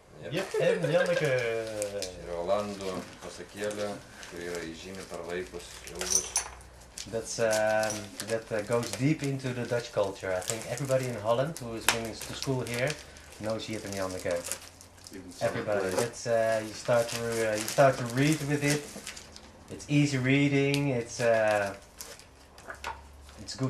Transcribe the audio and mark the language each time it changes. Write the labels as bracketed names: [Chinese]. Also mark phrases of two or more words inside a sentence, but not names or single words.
[Lithuanian] Jip Janneke. Ir Olandų pasakėlė, kuri yra įžymi per laikus ilgus. [English] That goes deep into the Dutch culture. I think everybody in Holland who is going to school here knows Jip and Janneke. Everybody. It's you start to read with it. It's easy reading. It's good.